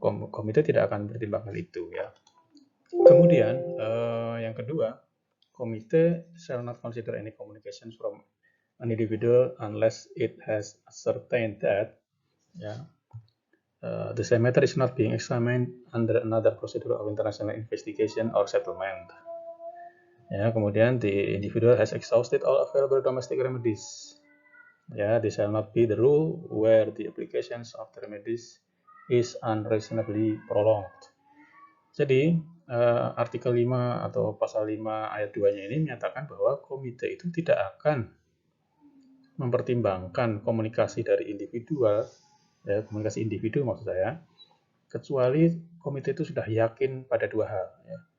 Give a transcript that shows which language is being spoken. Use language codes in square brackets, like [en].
[id] komite tidak akan mempertimbangkan itu ya. Kemudian yang kedua, [en] komite shall not consider any communications from an individual unless it has ascertained that the same matter is not being examined under another procedure of international investigation or settlement. [id] Ya, kemudian [en] the individual has exhausted all available domestic remedies. Ya, this shall not be the rule where the applications of the remedies is unreasonably prolonged. [id] Jadi, artikel 5 atau pasal 5 ayat 2-nya ini menyatakan bahwa komite itu tidak akan mempertimbangkan komunikasi dari individual, ya, komunikasi individu maksud saya, kecuali komite itu sudah yakin pada dua hal. Ya.